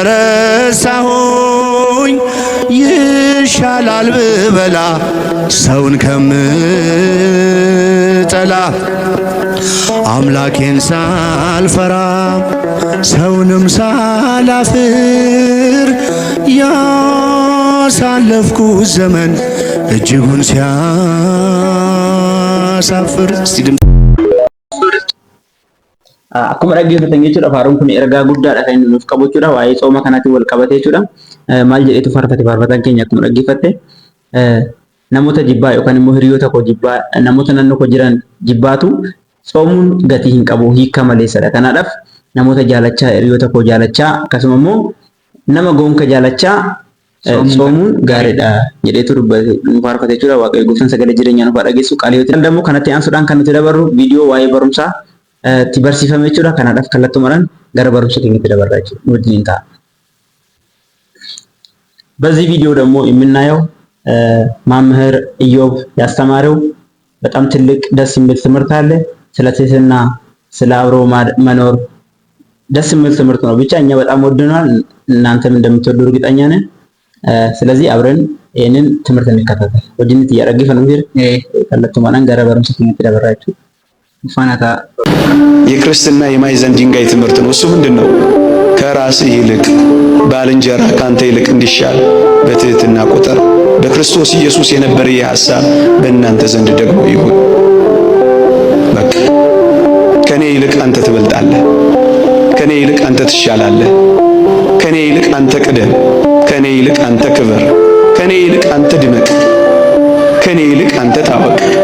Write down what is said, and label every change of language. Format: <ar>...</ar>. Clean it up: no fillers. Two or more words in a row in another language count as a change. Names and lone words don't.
<am>ከረሳሁኝ ይሻላል ብበላ ሰውን ከምጠላ አምላኬን ሳልፈራ ሰውንም ሳላፍር ያሳለፍኩት ዘመን እጅጉን ሲያሳፍር</am> <om>akkuma dhaggeeffatan jechuudha faaruun kun ergaa guddaadha kan inni nuuf qabu jechuudha waa'ee tsooma kanaatiin wal qabate jechuudha maal jedheetu faarfate faarfatan keenya akkuma dhaggeeffatte namoota jibbaa yookaan immoo hiriyoota koo jibbaa namoota naannoo koo jiran jibbaatu tsoomuun gatii hin qabu hiika maleessadha kanaadhaaf namoota jaalachaa hiriyoota koo jaalachaa akkasuma immoo nama goonka jaalachaa tsoomuun gaariidha jedheetu faarfate jechuudha waaqayyo gooftaan sagalee jireenyaa nuuf dhageessu qaaliyooti dammoo kanatti aansuudhaan kan nuti dabarru viidiyoo waa'ee barumsaa tibarsifame jechuudha kanaadhaaf kallattumaan gara barumsa keenyatti dabarra jechuudha wajjin ta'a</om> <am>በዚህ ቪዲዮ ደግሞ የምናየው መምህር ኢዮብ ያስተማረው በጣም ትልቅ ደስ የሚል ትምህርት አለ ስለ ትህትና ስለ አብሮ መኖር ደስ የሚል ትምህርት ነው ብቻ እኛ በጣም ወደናል እናንተም እንደምትወዱ እርግጠኛ ነን ስለዚህ አብረን ይሄንን ትምህርት እንከታተል ወዲን ትያረግፈ ነው እንግዲህ</am> <om>kallattumaan gara barumsa keenyatti dabarra jechuudha</om> <am>ፋናታ የክርስትና የማዕዘን ድንጋይ ትምህርት ነው እሱ ምንድነው ከራስህ ይልቅ ባልንጀራ ካንተ ይልቅ እንዲሻል በትህትና ቁጥር በክርስቶስ ኢየሱስ የነበረ የሐሳብ በእናንተ ዘንድ ደግሞ ይሁን በቃ ከኔ ይልቅ አንተ ትበልጣለህ ከኔ ይልቅ አንተ ትሻላለህ ከኔ ይልቅ አንተ ቅደም ከኔ ይልቅ አንተ ክብር ከኔ ይልቅ አንተ ድመቅ ከኔ ይልቅ አንተ ታወቅ</am>